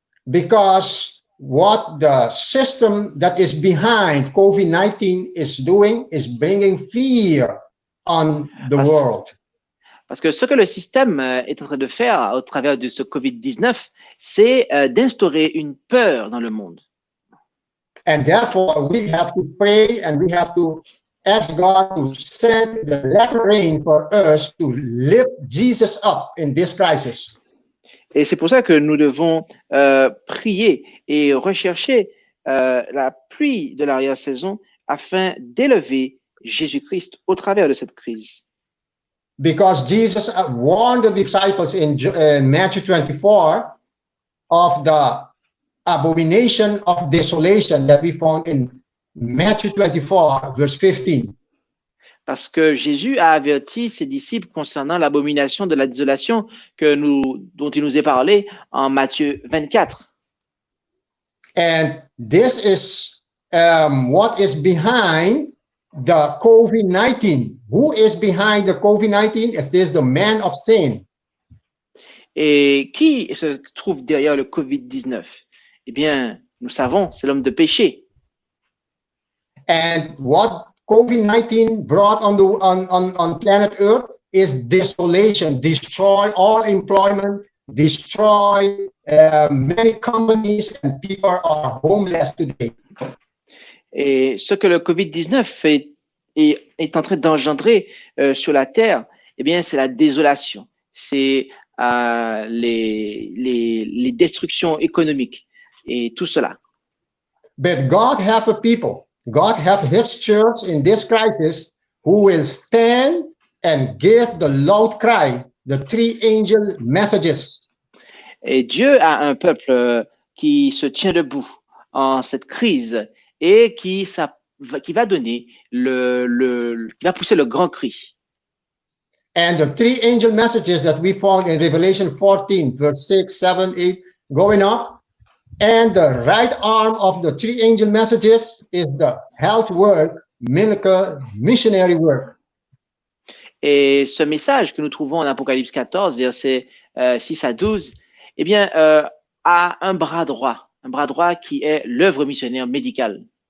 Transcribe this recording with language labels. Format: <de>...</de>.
<en>Because what the system that is behind COVID-19 is doing is bringing fear on the world.</en> <fr>Parce que ce que le système est en train de faire au travers de ce COVID-19, c'est d'instaurer une peur dans le monde.</fr> <en>And therefore, we have to pray and we have to ask God to send the latter rain for us to lift Jesus up in this crisis.</en> <fr>Et c'est pour ça que nous devons prier et rechercher la pluie de l'arrière-saison afin d'élever Jésus-Christ au travers de cette crise.</fr> <en>Because Jesus warned the disciples in Matthew 24 of the abomination of desolation that we found in Matthew 24, verse 15.</en> <fr>Parce que Jésus a averti ses disciples concernant l'abomination de la désolation dont il nous est parlé en Matthieu 24.</fr> <en>And this is what is behind the COVID-19. Who is behind the COVID-19? Is this the man of sin?</en> <fr>Et qui se trouve derrière le COVID-19? Eh bien, nous savons, c'est l'homme de péché.</fr> <en>And what COVID-19 brought on planet Earth is desolation, destroy all employment, destroy many companies, and people are homeless today.</en> <fr>Et ce que le COVID-19 est en train d'engendrer sur la Terre, eh bien, c'est la désolation, c'est les destructions économiques et tout cela.</fr> <en>But God have a people. God have his church in this crisis who will stand and give the loud cry, the three angel messages.</en> <fr>Et Dieu a un peuple qui se tient debout en cette crise et qui va donner qui va pousser le grand cri.</fr> <en>And the three angel messages that we found in Revelation 14, verse 6, 7, 8, going up. And the right arm of the three angel messages is the health work, miracle, missionary work.</en> <fr>Et ce message que nous trouvons en Apocalypse 14, versets 6 à 12, eh bien, a un bras droit qui est l'œuvre missionnaire médicale.</fr>